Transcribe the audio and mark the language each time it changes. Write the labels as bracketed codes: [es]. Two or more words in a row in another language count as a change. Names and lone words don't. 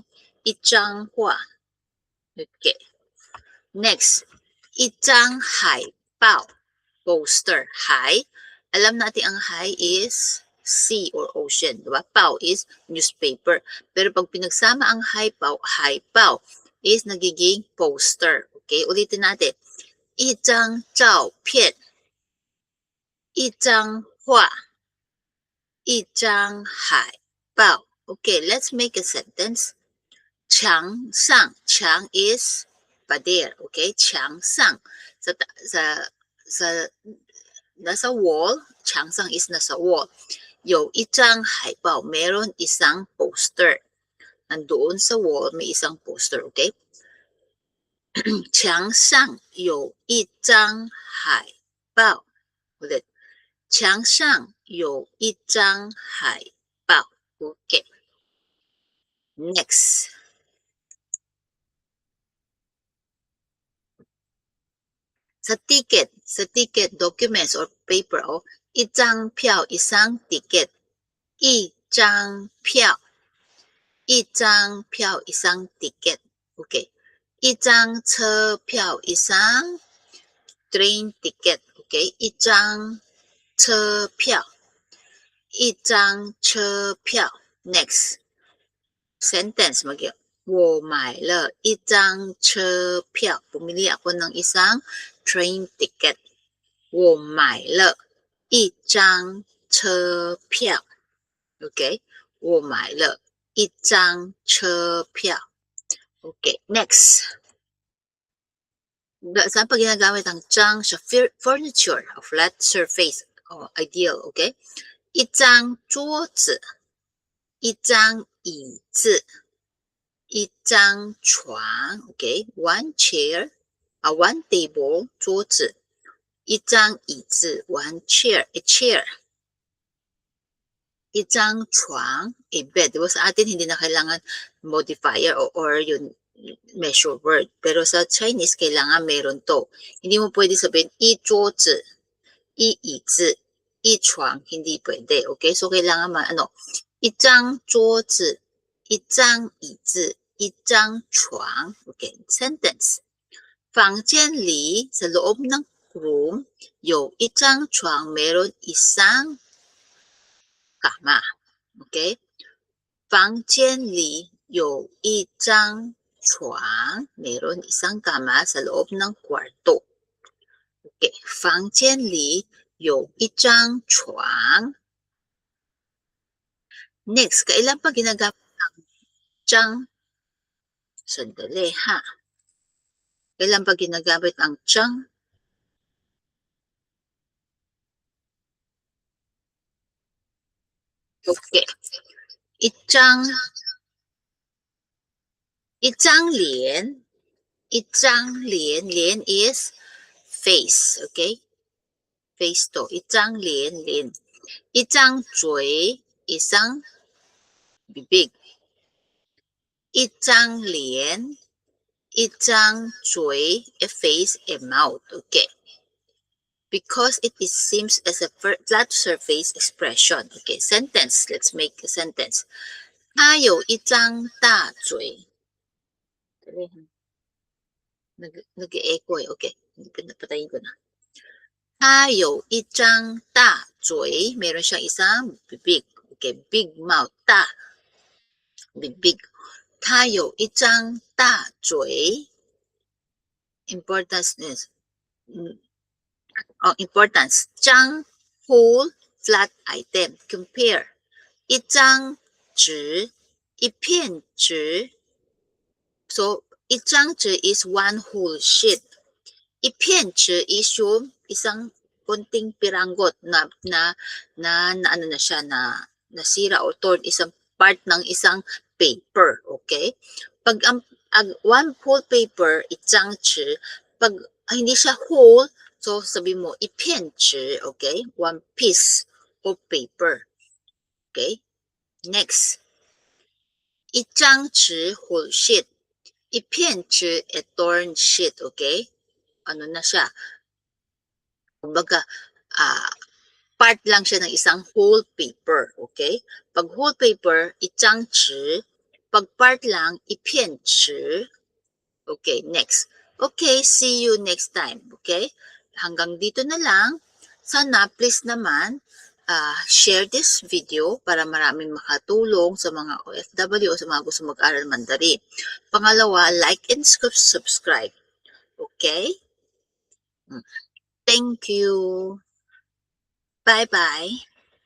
[zh] 一张画 [en] Okay. Next. [zh] 一张海报 poster. 海. [tl] Alam natin ang hai [en] is sea or ocean, [tl] diba? [en] Pao is newspaper. [tl] Pero pag pinagsama ang hai-pao is nagiging poster. Okay, ulitin natin. [zh] 一张照片一张画一张海报 [en] Okay, let's make a sentence. [zh] 墙上 墙 is pader. [tl] Okay, 墙上 nasa wall, 墙上 is nasa wall. [zh] 有一张海报 [tl] meron isang poster. Nandoon sa wall, may isang poster, okay? [zh] 墙上有一张海报 Ulit. 墙上有一张海报 Okay. [tl] Next. Sa ticket, [en] documents or paper, [zh] 一张票 [tl] isang ticket. [zh] 一张票 [tl] isang ticket. [zh] Okay. 一张车票 [tl] isang train ticket. [zh] Okay. 一张车票 Next. [tl] Sentence. [zh] 我买了一张车票 [tl] Pumili ako ng isang train ticket. [zh] 我买了一张车票 Okay? 我买了一张车票 [en] Okay, next. [tl] Saan pa ginagamit ang 张 sa furniture, [en] a flat surface, ideal, [tl] okay? [zh] 一张桌子一张椅子一张床 okay? [en] One chair, one table, [zh] 桌子一张椅子 [en] one chair, a chair [zh] 一张床 [en] a bed. [tl] Diba sa atin hindi na kailangan modifier or yung measure word. Pero sa Chinese, kailangan meron to. Hindi mo pwede sabihin, [zh] 一桌子一椅子一床. [tl] Hindi pwede. Okay? So, kailangan [zh] 一张桌子一张椅子一张床. [en] Okay? Sentence. [zh] 房间里, [tl] sa loob ng room, [zh] 有一张床, [tl] meron isang kama. [zh] Okay? 房间里有一张床, [tl] meron isang kama sa loob ng kwarto. [zh] Okay, 房间里有一张床. [tl] Next, kailan pa ginagamit ang 张? Sandali ha. Kailan pa ginagamit ang 张? Okay. [zh] 一张脸 脸 [en] is face, okay? [tl] Face to. [zh] 一张脸 一张嘴 [tl] isang bibig. [zh] 一张脸 一张嘴 [en] a face, a mouth, okay? Because it seems as a flat surface expression. Okay, sentence. Let's make a sentence. [zh] 他有一张大嘴. [tl] Nag-echo eh. Okay, pinapatayin ko na. [zh] 他有一张大嘴. [tl] Meron siyang isang bibig. [en] Okay, big mouth. [zh] 大 big. 他有一张大嘴. [en] Importance is importance. 张 whole flat item. Compare. [zh] 一张纸, 一片纸. [en] So, [zh] 一张纸 [en] is one whole sheet. [tl] 一片纸 is yung isang konting piranggot na ano na siya, na nasira o torn, isang part ng isang paper, okay? Pag ang [en] one whole paper, [zh] 一张纸, [tl] pag hindi siya whole, so sabi mo [zh] 一片纸, [tl] okay? [en] One piece of paper. Okay? Next. [zh] 一张纸 [en] whole sheet. [zh] 一片纸 [en] a torn sheet, okay? [tl] Ano na siya? Kumbaga, part lang siya ng isang [en] whole paper, [tl] okay? Pag [en] whole paper, [zh] 一张纸. [tl] Pag part lang, [zh] 一片纸. [en] Okay, next. Okay, see you next time, okay? [tl] Hanggang dito na lang. Sana, please naman, [en] share this video [tl] para maraming makatulong sa mga OFW o sa mga gusto mag-aral Mandarin. Pangalawa, [en] like and subscribe. Okay? Thank you. Bye-bye.